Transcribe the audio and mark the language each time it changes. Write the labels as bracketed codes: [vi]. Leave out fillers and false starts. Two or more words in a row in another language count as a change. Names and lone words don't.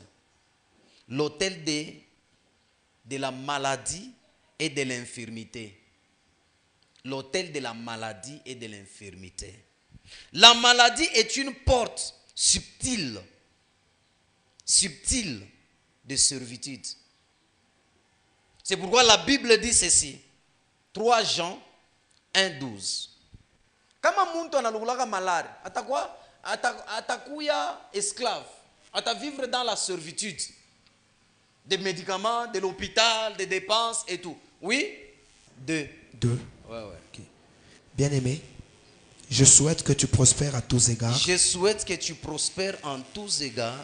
[fr] L'hôtel de la maladie et de l'infirmité. L'hôtel de la maladie et de l'infirmité. La maladie est une porte subtile de servitude. C'est pourquoi la Bible dit ceci. [sw] 3 Jean 1:12. Kama muntu analugulaka malari, atakuya esclave, [fr] vivre dans la servitude. Des médicaments, de l'hôpital, des dépenses et tout. Oui? 2. Ouais. Okay. Bien-aimé, je souhaite que tu prospères à tous égards. Je souhaite que tu prospères en tous égards.